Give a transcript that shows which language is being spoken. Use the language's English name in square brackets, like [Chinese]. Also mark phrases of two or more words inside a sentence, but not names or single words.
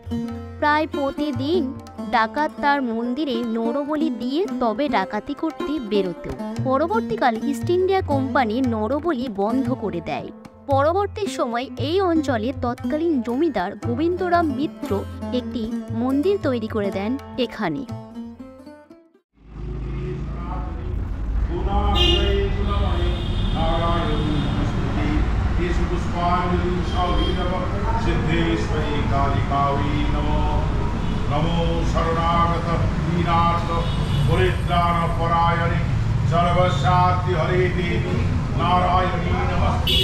[Bangla] প্রায় প্রতিদিন ডাকাত তার মন্দিরে নরবলি দিয়ে তবে ডাকাতি করতে বেরোত। পরবর্তীকালে ইস্ট ইন্ডিয়া কোম্পানি নরবলি বন্ধ করে দেয়। পরবর্তী সময় এই অঞ্চলে তৎকালীন জমিদার গোবিন্দরাম মিত্র একটি মন্দির তৈরি করে দেন এখানে। [Sanskrit] नमो शरणागत दीनार्थ परित्राण परायणे सर्वशान्ति हरे देवी नारायणी नमस्ते।